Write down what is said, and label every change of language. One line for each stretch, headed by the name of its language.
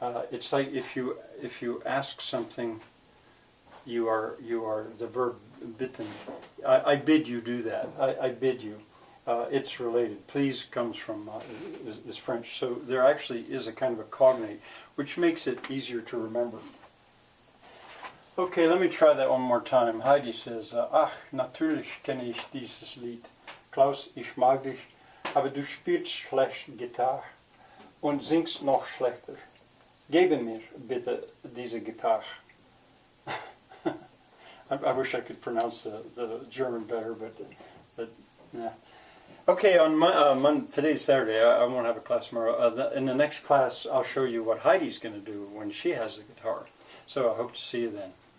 English: It's like if you ask something, you are the verb bitten. I bid you do that. I bid you. It's related. Please comes from is French, so there actually is a kind of a cognate, which makes it easier to remember. Okay, let me try that one more time. Heidi says,
German: ach, natürlich kenne ich dieses Lied. Klaus, ich mag dich, aber du spielst schlecht Gitarre und singst noch schlechter. Gebe mir bitte diese Gitarre.
English: I wish I could pronounce the German better, but yeah. Okay, on today's Saturday. I won't have a class tomorrow. In the next class, I'll show you what Heidi's going to do when she has the guitar. So I hope to see you then.